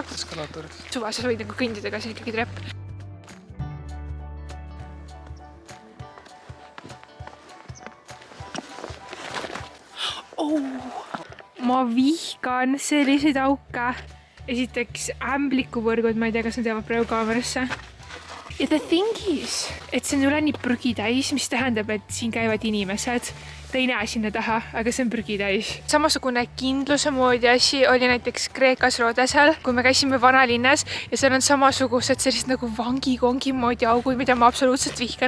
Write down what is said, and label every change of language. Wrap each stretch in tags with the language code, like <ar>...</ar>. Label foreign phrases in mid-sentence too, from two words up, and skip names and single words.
<et>Suva, sa võid nagu kõndida, aga see on ikkagi trepp. Ma vihkan selliseid auke. Esiteks ämblikuvõrgud, ma ei tea, kas nad jäävad praegu kaamerasse.</et> <en>Ja the thing is,</en> <et>et see on üle nii prügitäis, mis tähendab, et siin käivad inimesed. Ta ei näe sinna taha, aga see on prügitäis. Samasugune kindluse moodi asi oli näiteks Kreekas Rodesel, kui me käisime vanalinnas ja seal on samasugused sellised nagu vangikongi moodi augud, mida ma absoluutselt vihkan.</et>